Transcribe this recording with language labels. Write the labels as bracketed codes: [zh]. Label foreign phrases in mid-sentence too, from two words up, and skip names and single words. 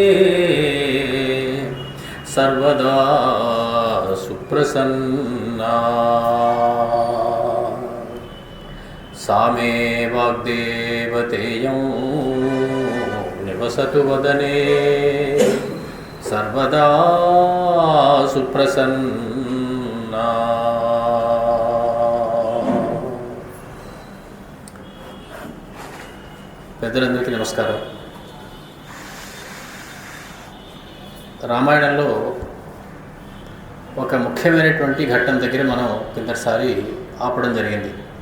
[sa] सर्वदा सुप्रसन्ना सा मे वाग्देवतेयं निवसतु वदने सर्वदा सुप्रसन्ना। [te] పెద్దలందరికీ నమస్కారం. రామాయణంలో ఒక ముఖ్యమైనటువంటి ఘట్టం దగ్గర మనం కిందసారి ఆపడం జరిగింది.